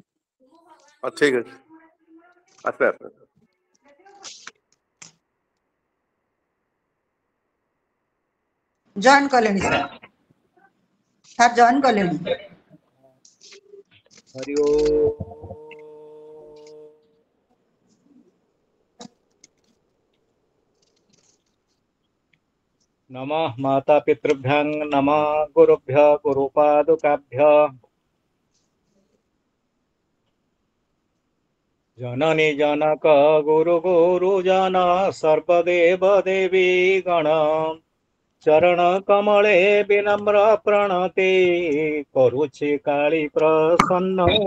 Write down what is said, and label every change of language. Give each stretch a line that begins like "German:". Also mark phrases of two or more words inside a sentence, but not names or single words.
Odia: ହଁ ଠିକ ଅଛି, ଆସିବେ ଆସିବେ। ଜଏନ୍ କଲେଣି ସାର୍। ସାର୍ ଜଏନ୍ କଲେଣି। ହରି ଓମ୍।
Sanskrit: नमः माता पितृभ्यं नमः गुरुभ्य गुरुपादुकाभ्य
Odia: ଜନନୀ ଜନକ ଗୁରୁ ଗୁରୁଜନ ସର୍ବଦେବ ଦେବୀ ଗଣ ଚରଣ କମଳେ ବିନମ୍ର ପ୍ରଣତି କରୁଛି କାଳୀ ପ୍ରସନ୍ନ